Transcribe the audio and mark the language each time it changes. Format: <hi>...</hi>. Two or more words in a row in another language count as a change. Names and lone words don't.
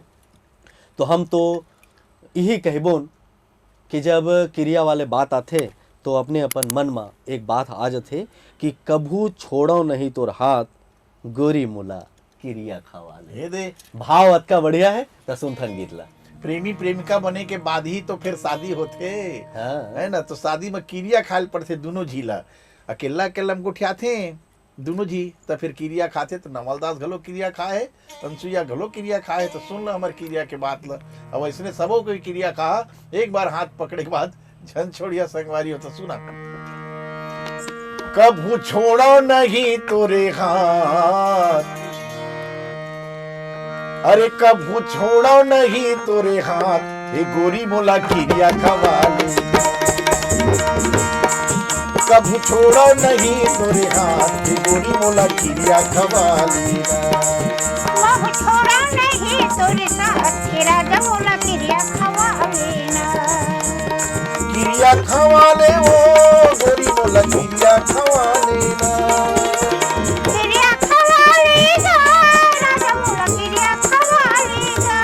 <hne>तो हम तो यही कहबोन कि जब क्रिया वाले बात आथे तो अपने अपन मन में एक बात आ जाथे कि कभू छोड़ो नहीं तोर हाथ गोरी मुला क्रिया खवाले। ये दे भाव अतका बढ़िया है तो सुनथन गीत ला। प्रेमी प्रेमिका बने के बाद ही तो फिर शादी होते हाँ। है ना। तो शादी में क्रिया खाल पड़ते दोनों झीला, अकेला अकेला में उठियाथे दोनों जी तो फिर क्रिया खाते। तो नवलदास घलो क्रिया खाए, अनसुईया घलो क्रिया खाए। तो सुन लो हमारे क्रिया के बात ला। अब इसने सबों को क्रिया कहा, एक बार हाथ पकड़े के बाद झन छोड़िया संगवारी हो। तो सुना, कभू छोड़ो नहीं तोरे हाथ, अरे कभू छोड़ो नहीं तोरे हाथ, ये गोरी मोला क्रिया खवाले। कभू छोड़ो नहीं तोरे हाथ, ये गोरी मोला क्रिया खवाले। मोह छोड़ा नहीं तोरे साथ, तेरा जमोला क्रिया खवाले ना। क्रिया खवाले ओ गोरी मोला क्रिया खवाले ना। क्रिया खवाले ना, राजा मोला क्रिया खवाले ना।</hne>